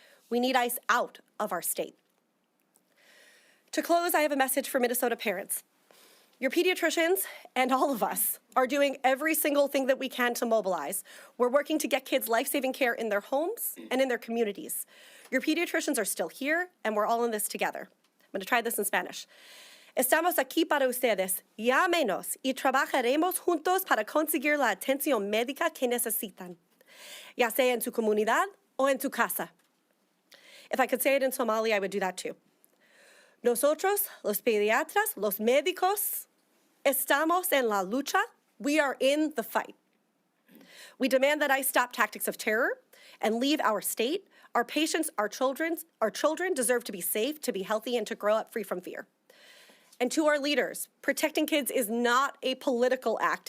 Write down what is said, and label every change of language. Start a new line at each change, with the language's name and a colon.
English: We need ICE out of our state. To close, I have a message for Minnesota parents. Your pediatricians and all of us are doing every single thing that we can to mobilize. We're working to get kids life-saving care in their homes and in their communities. Your pediatricians are still here, and we're all in this together. I'm going to try this in Spanish.
Spanish: Estamos aquí para ustedes. Llámenos y trabajaremos juntos para conseguir la atención médica que necesitan, ya sea en su comunidad o en tu casa.
English: If I could say it in Somali, I would do that too.
Spanish: Nosotros, los pediatras, los médicos, estamos en la lucha.
English: We are in the fight. We demand that ICE stop tactics of terror and leave our state. Our patients, our children deserve to be safe, to be healthy, and to grow up free from fear. And to our leaders, protecting kids is not a political act.